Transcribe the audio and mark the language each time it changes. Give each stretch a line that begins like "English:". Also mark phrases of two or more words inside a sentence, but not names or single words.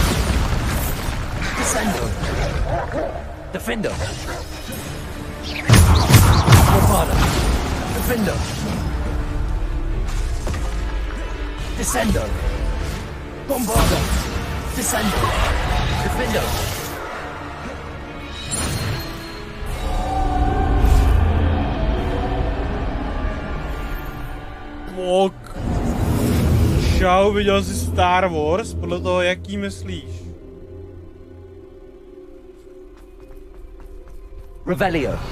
English: Descender! Defender! Bombarder! Defender! Descender! Bombarder! Descender! Defender!
Czech: Ok. Čau, viděl jsi Star Wars? Podle toho, jaký myslíš? Revelio!